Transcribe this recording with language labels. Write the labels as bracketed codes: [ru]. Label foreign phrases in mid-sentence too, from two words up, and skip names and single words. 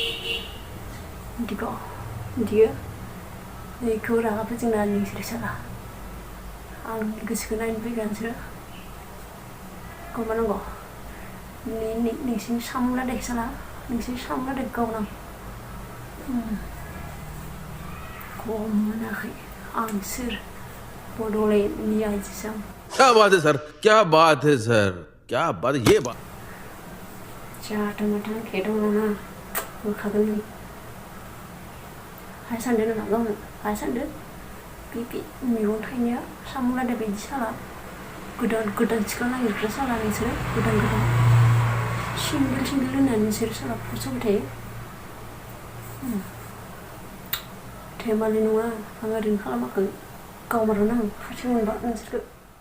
[brx] बिदियो नैखौ रागा फोजोंना नोंसोर साला आं गोसोखौ नायनो फैगोन नोंसोरो गावमानांगौ नोंसिनि सामला दे साला नोंसिनि सामला दे गावनां गम मोनाखै आं सोर बड'लेण्डनि आइजोसो आं [hi] क्या बात है सर क्या बात है सर क्या बात ये बात [brx] जाथों माथों खेदों नङा होखागोन नों हाय सानदों नोंहा गावनो हाय सानदों बे मेगन थाइनाया सामला दे बिदि साला गोदान सिख्ला नागिरग्रा साला नोंसोरो गोदान सिंगेल होननानै नोंसोरो साला फसबाय थायो धेमालि नङा आं ओरैनो खालामाखै गावमारगोन आं खाथि मोनबा नोंसोरखौ